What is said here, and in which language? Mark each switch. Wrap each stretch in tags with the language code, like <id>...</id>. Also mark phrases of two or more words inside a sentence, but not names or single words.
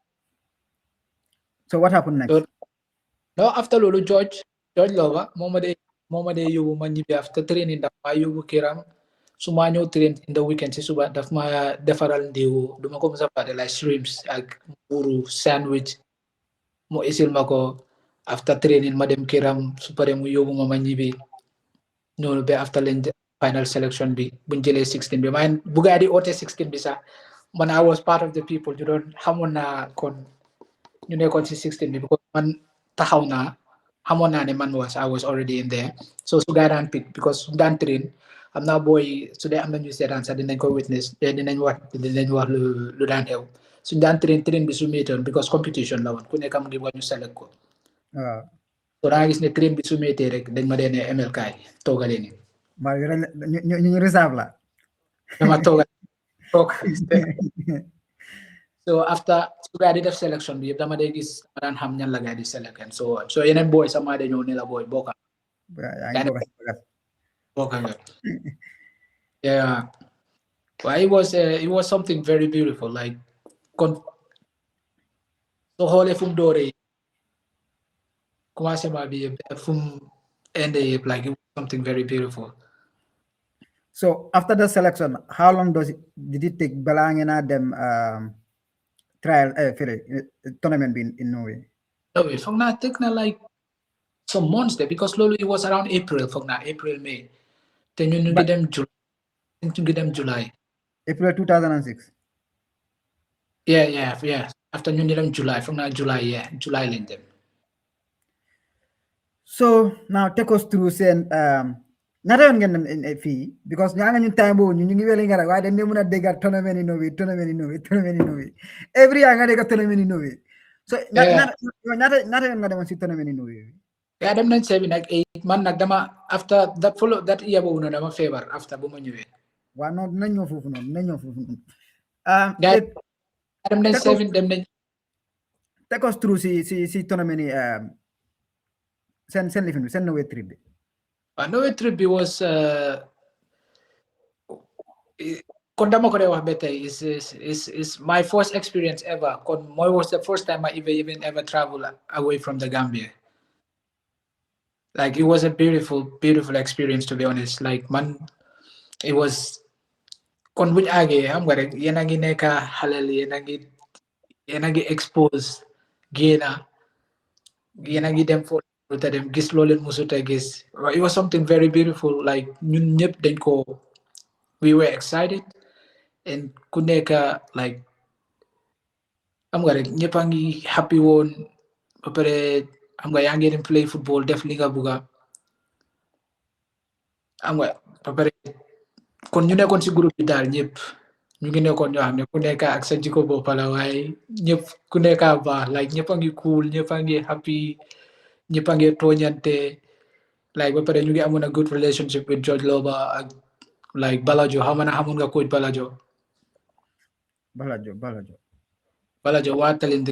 <en>so what happened next</en> <wo>no after loolu George Loba moo ma dee yóbbu ma ñibbi</wo> <en>after training</en> <wo>daf ma yóbbu këram su ma ñëw</wo> <en>train in the weekend</en> <wo>si suba daf ma defaral ndéewu duma ko mos a fàtte</wo> <en>like shrimps</en> <wo>ak mburu sandwich mu isil ma ko</wo> <en>after training</en> <wo>ma dem këram su pare mu yóbbu ma ñibbi noonu ba after leen</wo> <en>final selection</en> <wo>bi buñ jëlee 16 bi man bu gaa di oote 16 bi sax man</wo> <en>I was part of the people</en> <wo>ñu doon xamoon naa kon ñu nekkoon si 16 bi because man taxaw naa xamoon naa ne</wo> <en>I was already in there</en> <wo>so su gaa daan pick because su daan train am naa booy su dee am na ñu seetaan sax dinañ ko witness dinañ wax lu daan xew suñ daan train bi su méttoon because competition la woon ku nekk am ngi ñu select ko so da nga gis ne train bi su méttee rek dañ ma dee ne MLK toogale ni ñu reserve la dama toog so after su gaa di def selection bi yëpp dama dee gis ma daan xam ñan la gaa di select</wo> <en>and so</en> <wo>yeneen booy sama de ñëw ne la booy bokka</wo> <en>yeah well, it was something very beautiful like so</en> <wo>xoolee fu mu dooree commencement bi yëpp fu mu endee yëpp</wo> <en>like it was something very beautiful. So after the selection, how long did it take</en> <wo>balaa ngeen a dem</wo> <en>trial tournament in Norway?</en> <wo>Norway foog naa take na</wo> <en>like some months there because</en> <wo>loolu</wo> <en>it was around April</en> <wo>foog naa April May te ñun ñu ngi dem July.</wo> <en>April 2006.</en> <wo>Yeah after ñun ñu dem July foog naa July lañ dem.</wo> <en>So now take us through</en> <wo>seen ñaata yoon ngeen dem fii because ñaa nga ñun time boobu ñu ngi weli nga rek waaye dañ ne mën a dégg</wo> <en>tournament in Norway every year</en> <wo>nga dégg</wo> <en>tournament in Norway</en> <wo>so ñaata yoon nga demoon si</wo> <en>tournament in Norway.</en> <wo>Yeah dem nañ 7 ak 8 man nag dama after that year boobu noonu dama feebar after bu ma ñëwee. waaw non dinañ ñëw foofu noonu. dem nañ 7 dem nañ.</wo> <en>Take us through</en> <wo>si tournament yi seen lifin bi seen Norway trip bi. Norway trip bi was kon dama ko wax ba tey</wo> <en>is my first experience ever. Kon was the first time I even ever travel away from the Gambia. Like it was a beautiful experience, to be honest. Like man, it was</en> <wo>kon buñ àggee xam nga rek yéen a ngi nekk xalal yéen a ngi expose génna yéen a ngi dem foofu te dem gis loo leen musut a gis.</wo> <en>It was something very beautiful.</en> <wo>Like ñun ñëpp dañ ko</wo> <en>we were excited and</en> <wo>ku nekk like xam nga rek ñëpp a ngi happy woon ba pare xam nga yaa ngi dem</wo> <en>play football</en> <wo>def li nga bugga xam nga ba pare kon ñu nekkoon si groupe bi daal ñëpp ñu ngi nekkoon ñoo xam ne ku nekk ak sa jikko bopp la waaye ñëpp ku nekk baax like ñëpp a ngi cool ñëpp a ngi happy ñëpp a ngi tooñante like ba pare ñu ngi amoon</wo> <en>a good relationship with</en> <wo>George Loba ak like Balajo xamoon nga coach Balajo waa talent</wo>